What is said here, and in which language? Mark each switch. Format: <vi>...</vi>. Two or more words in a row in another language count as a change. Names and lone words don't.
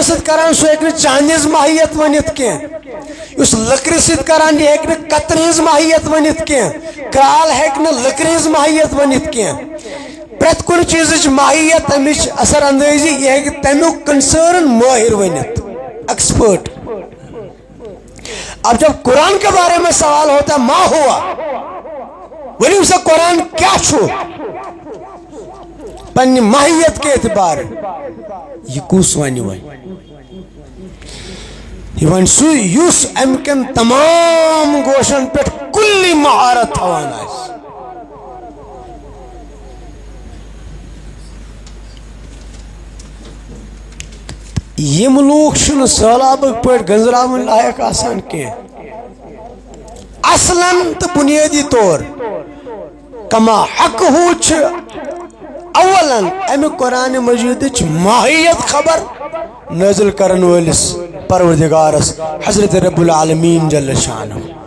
<ks>سۭتۍ کران سُہ ہیٚکہِ نہٕ چاندِ ہٕنٛز ماہیت ؤنِتھ کینٛہہ یُس لٔکرِ سۭتۍ کران یہِ ہیٚکہِ نہٕ کترِ ہٕنٛز ماہیت ؤنِتھ کینٛہہ کرال ہیٚکہِ نہٕ لٔکرِ ہٕنٛز ماہیت ؤنِتھ کینٛہہ پرٛٮ۪تھ کُنہِ چیٖزٕچ ماہیت امِچ اثر اندٲزی یہِ ہیٚکہِ تمیُک کنسرن مٲہر ؤنِتھ ایکسپرٹ</ks> <ur>اب جب قرآن کے بارے میں سوال ہوتا ہے</ur> <ks>ما ہوا ؤنِو سا قرآن کیا چھُ پننہِ ماہیت کے اعتبار یہ کُس ونہِ وۄنۍ یہ ون سُہ یُس امہِ کٮ۪ن تمام گوشن پٮ۪ٹھ کُلی مہارت تھاوان آسہِ یم لوگ چھنہٕ سہلابٕکۍ پٲٹھۍ گنزراوٕنۍ لایق آسان کینٛہہ اصلاً تہٕ بُنیٲدی طور کما حق ہو چھِ اولن امہِ قرآن مجیدٕچ ماہیت خبر نازل کرن وٲلِس پروردگارس حضرت</ks> <ar>رب العالمین جل شانہ</ar>